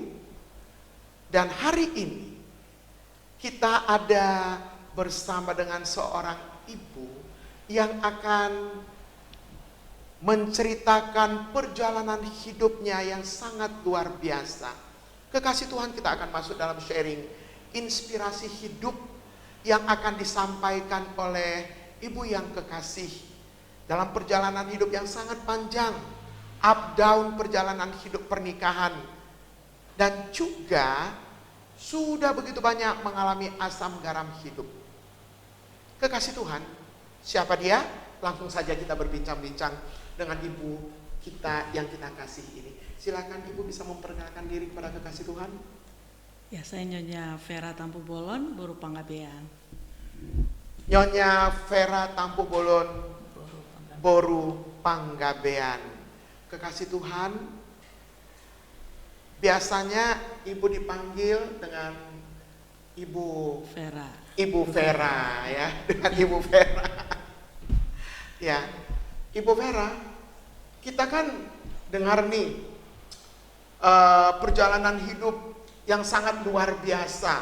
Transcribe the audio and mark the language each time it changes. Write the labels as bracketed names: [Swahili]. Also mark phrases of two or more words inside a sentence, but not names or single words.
[Indonesian] Dan hari ini, kita ada bersama dengan seorang ibu yang akan menceritakan perjalanan hidupnya yang sangat luar biasa. Kekasih Tuhan, kita akan masuk dalam sharing inspirasi hidup yang akan disampaikan oleh ibu yang kekasih dalam perjalanan hidup yang sangat panjang, [English] up down [Indonesian] perjalanan hidup pernikahan, dan juga sudah begitu banyak mengalami asam garam hidup. Kekasih Tuhan, siapa dia? Langsung saja kita berbincang-bincang dengan ibu kita yang kita kasih ini. Silakan ibu bisa memperkenalkan diri kepada kekasih Tuhan. Ya, saya Nyonya Vera Tampu Bolon, Boru Panggabean. Nyonya Vera Tampu Bolon, Boru Panggabean. Kekasih Tuhan, biasanya ibu dipanggil dengan Ibu Vera. Ibu Vera ya, dengan Ibu Vera. Ya, Ibu Vera, kita kan dengar nih perjalanan hidup yang sangat luar biasa.